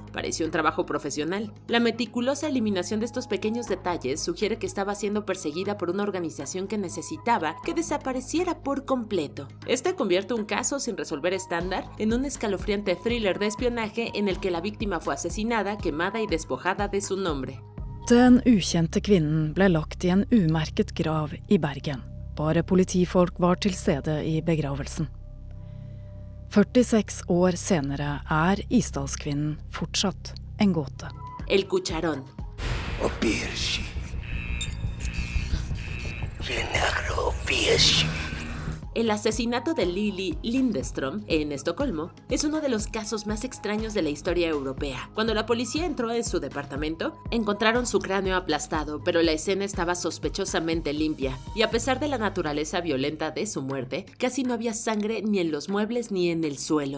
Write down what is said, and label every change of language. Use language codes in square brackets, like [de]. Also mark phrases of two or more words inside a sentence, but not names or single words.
[es] Pareció un trabajo profesional. La meticulosa eliminación de estos pequeños detalles sugiere que estaba siendo perseguida por una organización que necesitaba que desapareciera por completo. Este convierte un caso sin resolver estándar en un escalofriante thriller de espionaje en el que la víctima fue asesinada, quemada y despojada de su nombre. [no] Den ukjente kvinnen ble lagt i en umerket grav i Bergen. Bare politifolk var til stede i begravelsen. 46 år senere Isdalskvinnen fortsatt en gåte. [es] El cucharón. El asesinato de Lili Lindström en Estocolmo es uno de los casos más extraños de la historia europea. Cuando la policía entró en su departamento, encontraron su cráneo aplastado, pero la escena estaba sospechosamente limpia, y a pesar de la naturaleza violenta de su muerte, casi no había sangre ni en los muebles ni en el suelo.